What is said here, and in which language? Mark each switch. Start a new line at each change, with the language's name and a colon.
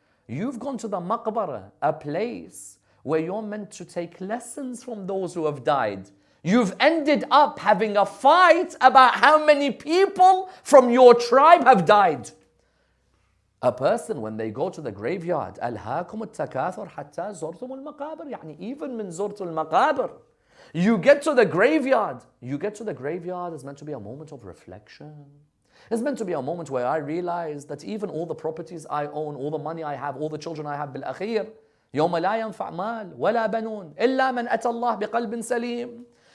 English: You've gone to the maqbara, a place where you're meant to take lessons from those who have died. You've ended up having a fight about how many people from your tribe have died. A person, when they go to the graveyard,
Arabic: ألهاكم التكاثر حتى زرتم المقابر. يعني
English: even
Arabic: من زرت المقابر.
English: You get to the graveyard. You get to the graveyard is meant to be a moment of reflection. It's meant to be a moment where I realize that even all the properties I own, all the money I have, all the children I have,
Arabic: بالأخير يوم لا ينفع مال ولا بنون إلا من أتى الله بقلب سليم.